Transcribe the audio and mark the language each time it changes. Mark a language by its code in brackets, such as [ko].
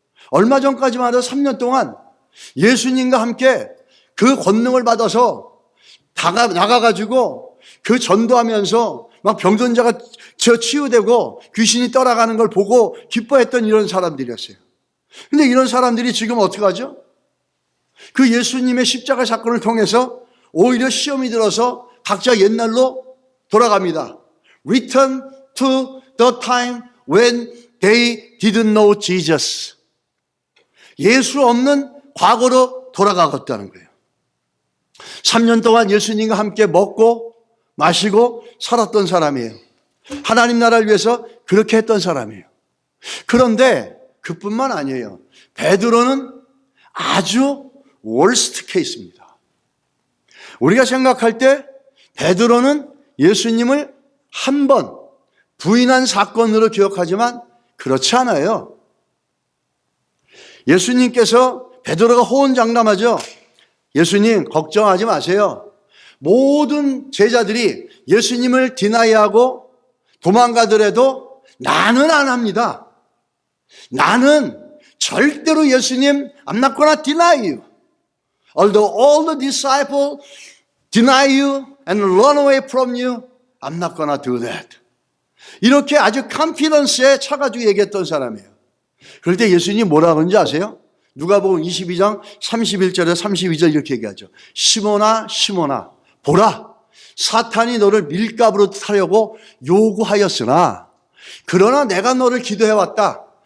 [ko] 얼마 전까지만 해도 3년 동안 예수님과 함께 그 권능을 받아서 나가가지고 그 전도하면서 막 병든 자가 치유되고 귀신이 떠나가는 걸 보고 기뻐했던 이런 사람들이었어요. 근데 이런 사람들이 지금 어떻게 하죠? 그 예수님의 십자가 사건을 통해서 오히려 시험이 들어서 각자 옛날로 돌아갑니다. [en] Return to the time when they didn't know Jesus. [ko] 예수 없는 과거로 돌아가겠다는 거예요. 3년 동안 예수님과 함께 먹고 마시고 살았던 사람이에요. 하나님 나라를 위해서 그렇게 했던 사람이에요. 그런데 그뿐만 아니에요. 베드로는 아주 월스트 케이스입니다. 우리가 생각할 때 베드로는 예수님을 한 번 부인한 사건으로 기억하지만 그렇지 않아요. 예수님께서 베드로가 호언장담하죠. 예수님 걱정하지 마세요. 모든 제자들이 예수님을 디나이하고 도망가더라도 나는 안 합니다. 나는 절대로 예수님 [en] I'm not gonna deny you. Although all the disciples deny you and run away from you, I'm not gonna do that. [ko] 이렇게 아주 컨피던스에 차가지고 얘기했던 사람이에요. 그럴 때 예수님이 뭐라 그런지 아세요? 누가복음 22장 31절에 32절 이렇게 얘기하죠. 시몬아 시몬아 보라 사탄이 너를 밀가부로 타려고 요구하였으나 그러나 내가 너를 기도해왔다.